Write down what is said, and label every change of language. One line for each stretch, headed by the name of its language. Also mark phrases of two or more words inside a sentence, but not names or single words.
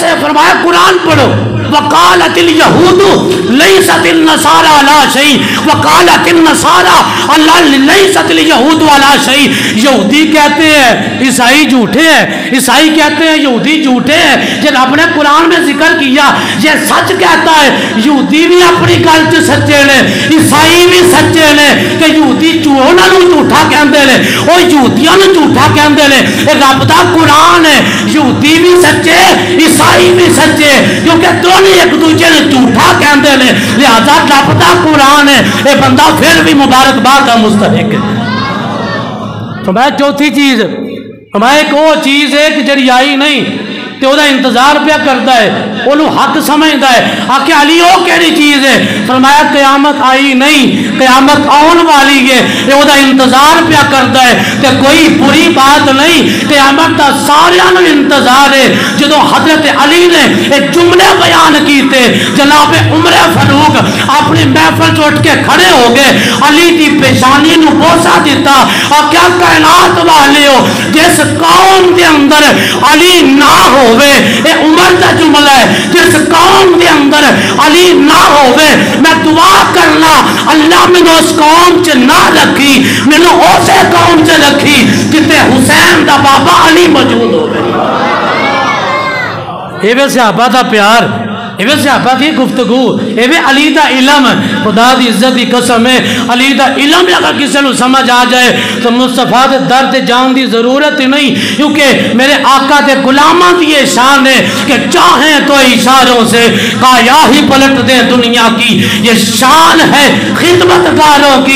Urdu: فرمایا قرآن پڑھو
Arabic: وقالت الیہود لیست النصارى علی شیء وقالت النصارى لیست الیہود علی شیء۔
Urdu: یہودی کہتے ہیں عیسائی جھوٹے ہیں، عیسائی کہتے ہیں یہودی جھوٹے ہیں۔
Punjabi: جب اپنے قرآن میں ذکر کیا یہ سچ کہتا ہے، یہودی بھی اپنی گل چ سچے نے، عیسائی بھی سچے نے کہ یہودی انہاں نوں جھوٹا کہندے نے، او یہودیاں نوں جھوٹا کہندے نے۔ اے رب دا قرآن ہے، یہودی بھی سچے عیسائی بھی سچے، کیونکہ دونوں ایک دوسرے نے جھوٹا کہندے نے، لہذا رب دا قرآن ہے، اے بندہ
Urdu: پھر بھی مبارکباد کا مستحق ہے۔ فرمایا چوتھی چیز، فرمایا ایک وہ چیز ہے کہ جڑی آئی نہیں تے وہ انتظار پہ کرتا ہے، انہوں حق سمجھتا ہے۔
Punjabi: آکے علی وہ کیڑی چیز ہے؟
Urdu: فرمایا قیامت آئی نہیں، قیامت آن والی ہے، یہ وہ انتظار پہ کرتا ہے۔
Punjabi: تے کوئی بری بات نہیں، قیامت دا ساریاں نوں انتظار ہے۔ جدوں حضرت علی نے ایک جملے بیان کیتے،
Urdu: جناب عمر فاروق اپنی محفل سے اٹھ کے کھڑے ہو گئے،
Punjabi: علی دی پیشانی نوں بوسہ دیتا، اور کیا کائنات والے ہو جس قوم دے اندر علی نہ ہو اے عمر دا جملہ ہے، جس قوم دے اندر علی نہ ہوئے میں دعا کرنا اللہ میں نے اس قوم چ نہ رکھی، میں نے اسے قوم چ رکھی جتے حسین دا بابا علی موجود ہوئے۔ ایوے صحابہ دا پیار، ایوے صحابہ دی گفتگو، ایوے علی دا علم، خدا دی عزت دی قسم ہے علی دا علم اگر کسی نو سمجھ آ جائے تو مصطفیٰ دے درد جان دی ضرورت ہی نہیں، کیونکہ میرے آقا دے غلاماں دی یہ شان ہے کہ
Urdu: چاہیں تو اشاروں سے کایا ہی پلٹ دیں دنیا کی، یہ شان ہے خدمتگاروں کی۔